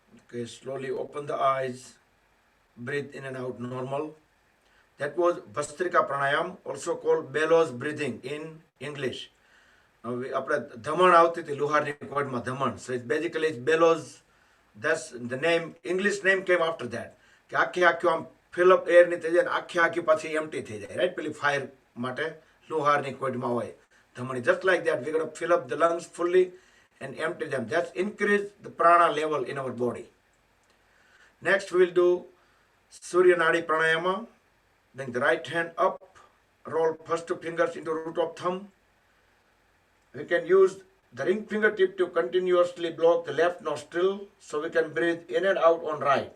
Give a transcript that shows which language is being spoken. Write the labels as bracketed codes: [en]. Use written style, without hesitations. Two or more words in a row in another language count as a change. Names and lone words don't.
[en] Okay, slowly open the eyes, breathe in and out normal. That was Vastrika Pranayam, also called bellows breathing in English. [gu] આપણે ધમણ આવતી હતી લુહારની કોડમાં ધમણ. [en] So it's basically it's bellows. That's the name, English name came after that. [gu] કે આખી આખી આમ [en] fill up air [gu] ની થઈ જાય, આખી આખી પાછી empty થઈ જાય, right? પેલી fire માટે લુહારની કોડમાં હોય ધમણી. [en] Just like that, we're going to fill up the lungs fully and empty them. That's increase the prana level in our body. Next, we will do Surya Nadi Pranayama. Bring the right hand up, roll first two fingers into root of thumb. We can use the ring fingertip to continuously block the left nostril so we can breathe in and out on right.